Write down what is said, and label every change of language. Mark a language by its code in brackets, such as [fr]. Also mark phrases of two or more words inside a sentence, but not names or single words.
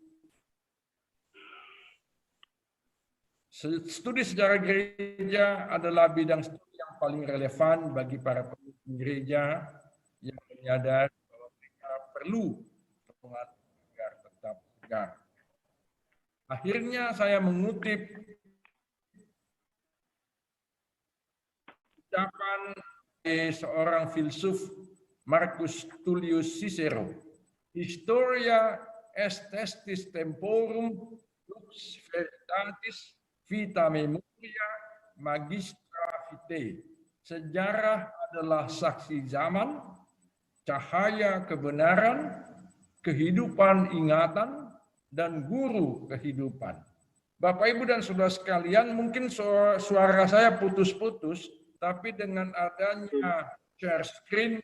[id] Studi sejarah gereja adalah bidang studi yang paling relevan bagi para pemimpin gereja yang menyadari bahwa mereka perlu pengaturan agar tetap tegar. Akhirnya saya mengutip ucapan seorang filsuf Marcus Tullius Cicero, [la] Historia est testis temporum lux veritatis vita memoria magistra vitae. [id] Sejarah adalah saksi zaman, cahaya kebenaran, kehidupan ingatan, dan guru kehidupan. Bapak, Ibu, dan saudara sekalian, mungkin suara saya putus-putus, tapi dengan adanya [en] share screen